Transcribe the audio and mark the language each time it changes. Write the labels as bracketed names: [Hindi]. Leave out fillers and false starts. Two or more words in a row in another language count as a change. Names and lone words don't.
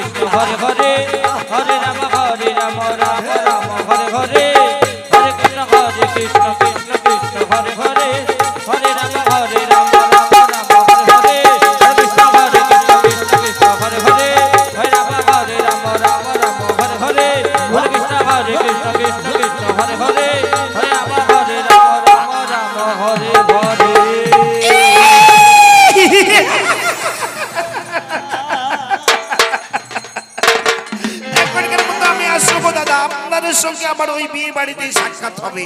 [Sanskrit] হরে হরে হরে রাম রাম রাম হরে হরে হরে কৃষ্ণ কৃষ্ণ কৃষ্ণ হরে হরে হরে রাম রাম রাম হরে হরে হরে কৃষ্ণ কৃষ্ণ কৃষ্ণ হরে হরে হরে রাম রাম রাম হরে হরে হরে কৃষ্ণ কৃষ্ণ কৃষ্ণ হরে হরে হরে রাম রাম হরে হরে। [Bangla] এখনকার মতো আমি আসবো দাদা, আপনাদের সঙ্গে আমার ওই বিয়ে বাড়িতে সাক্ষাৎ হবে।